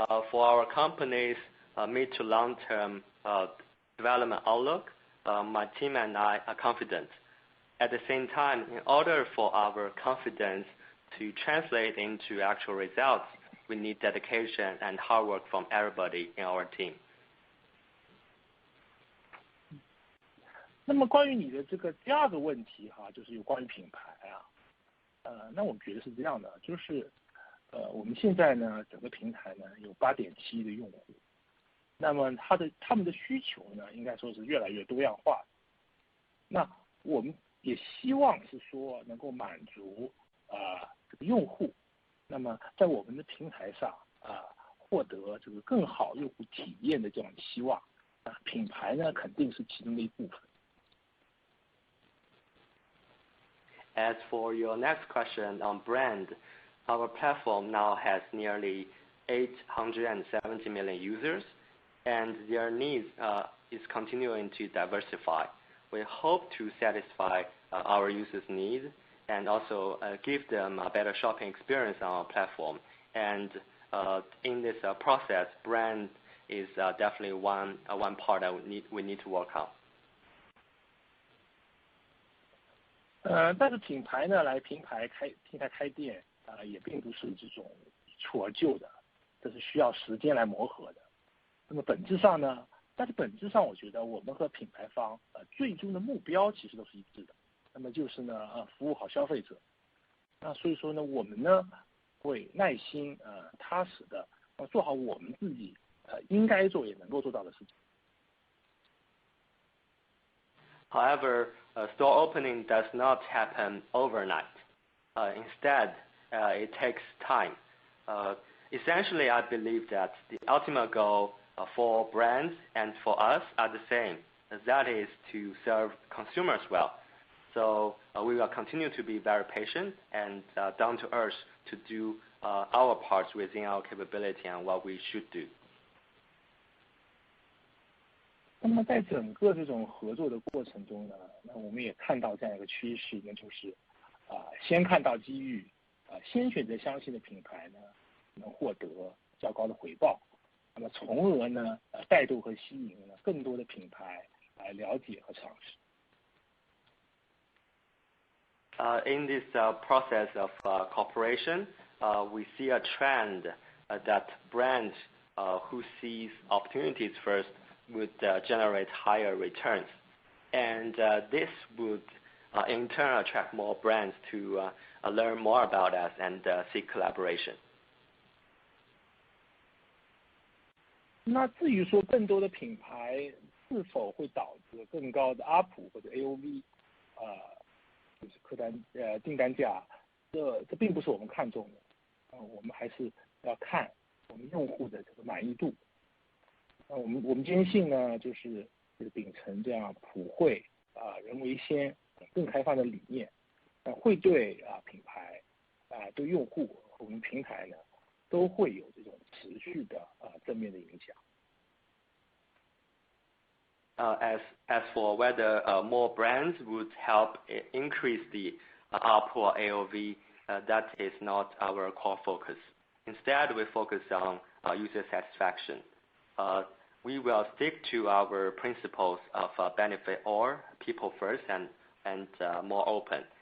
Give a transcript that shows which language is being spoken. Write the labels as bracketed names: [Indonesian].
[English] For our company's mid to long-term development outlook, my team and I are confident. At the same time, in order for our confidence to translate into actual results, we need dedication and hard work from everybody in our team. [Chinese] 那么关于你的这个第二个问题就是有关于品牌那我觉得是这样的，就是我们现在呢整个平台呢有8.7亿的用户，那么他们的需求呢应该说是越来越多样化。那我们也希望是说能够满足这个用户，那么在我们的平台上获得这个更好用户体验的这种期望品牌呢肯定是其中的一部分。 [English] As for your next question on brand, our platform now has nearly 870 million users, and their needs is continuing to diversify. We hope to satisfy our users' needs and also give them a better shopping experience on our platform and in this process, brand is definitely one part that we need to work on. [Chinese] 但是品牌呢，来平台开店也并不是这种一蹴而就的，这是需要时间来磨合的。那么本质上呢，我觉得我们和品牌方最终的目标其实都是一致的，那么就是呢服务好消费者。那所以说呢，我们呢会耐心踏实的做好我们自己应该做也能够做到的事情。 [English] However, store opening does not happen overnight. Instead, it takes time. Essentially, I believe that the ultimate goal for brands and for us are the same. That is to serve consumers well. So we will continue to be very patient and down to earth to do our parts within our capability and what we should do. [Chinese] 那么在整个这种合作的过程中呢，那我们也看到这样一个趋势，那就是先看到机遇，先选择相信的品牌呢，能获得较高的回报，那么从而呢带动和吸引呢更多的品牌来了解和尝试。 [English] In this process of cooperation, we see a trend that brands who seize opportunities first would generate higher returns, and this would in turn attract more brands to learn more about us and seek collaboration. [Chinese] 那至于说更多的品牌是否会导致更高的 ARPU 或者 AOV， 就是客单订单价，这并不是我们看重的，我们还是要看我们用户的这个满意度。我们坚信呢，就是秉承这样普惠人为先更开放的理念，会对品牌对用户和我们平台呢都会有这种持续的正面的影响。 [English] As for whether more brands would help increase the ARPU or AOV, that is not our core focus. Instead, we focus on user satisfaction. We will stick to our principles of benefit all, people first, and more open.